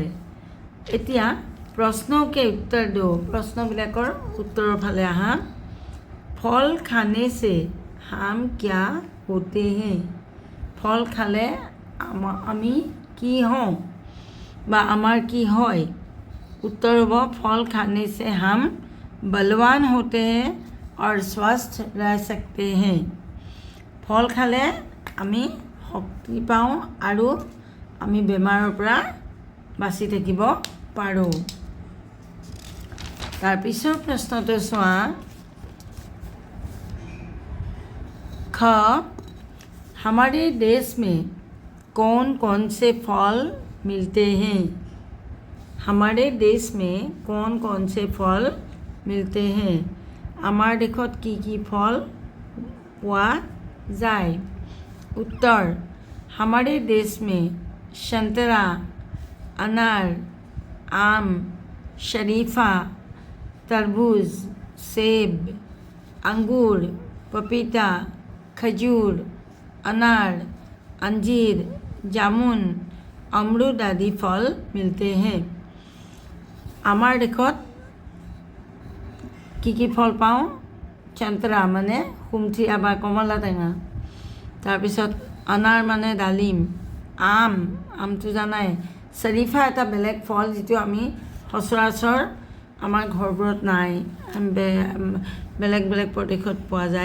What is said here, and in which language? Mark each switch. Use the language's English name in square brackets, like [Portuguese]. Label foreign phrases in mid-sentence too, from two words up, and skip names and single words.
[Assamese] এতিয়া প্ৰশ্নকে উত্তৰ দিওঁ। প্ৰশ্নবিলাকৰ উত্তৰৰ ফালে আহা। [Hindi] फल खाने से हम क्या होते हैं। [Assamese] ফল খালে আমি কি হওঁ বা আমাৰ কি হয়। [Hindi] उत्तर होगा, फल खाने से हम बलवान होते हैं और स्वस्थ रह सकते हैं। फल खाले [Assamese] আমি শক্তি পাওঁ আৰু আমি বেমাৰৰ পৰা বাচি থাকিব পাৰোঁ। তাৰপিছৰ প্ৰশ্নটো চোৱা। [Hindi] ख हमारे देश में कौन कौन से फल मिलते हैं? हमारे देश में कौन कौन से फल मिलते हैं? [Assamese] আমাৰ দেশত কি ফল পোৱা যায়? [Hindi] उत्तर हमारे देश में संतरा, अनार, आम, शरीफा, तरबूज, सेब, अंगूर, पपीता, खजूर, अनार, अंजीर, जामुन, अमरूद आदि फल मिलते हैं। [Assamese] আমাৰ দেশত কি ফল পাওঁ? संतरा মানে সুমথিৰা বা কমলা টেঙা, তাৰপিছত अनार মানে ডালিম, আমটো জানাই, শৰীফা এটা বেলেগ ফল যিটো আমি সচৰাচৰ আমাৰ ঘৰবোৰত নাই, বেলেগ বেলেগ প্ৰদেশত পোৱা যায়।